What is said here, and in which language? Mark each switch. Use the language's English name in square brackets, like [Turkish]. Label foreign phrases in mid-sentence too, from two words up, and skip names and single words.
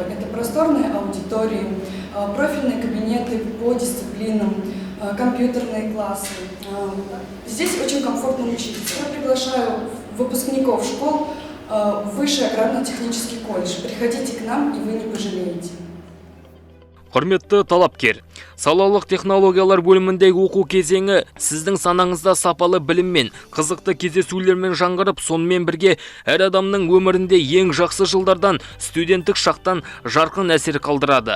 [Russian] Это просторные аудитории, профильные кабинеты по дисциплинам, компьютерные классы. Здесь очень комфортно учиться. Я приглашаю выпускников школ в Высший аграрно-технический колледж. Приходите к нам, и вы не пожалеете. [Kazakh] Құрметті талапкер, салалық технологиялар бөліміндегі оқу кезеңі сіздің санаңызда сапалы білім мен қызықты кездесулермен жаңғырып, сонымен бірге әр адамның өмірінде ең жақсы жылдардан, студенттік шақтан жарқын әсер қалдырады.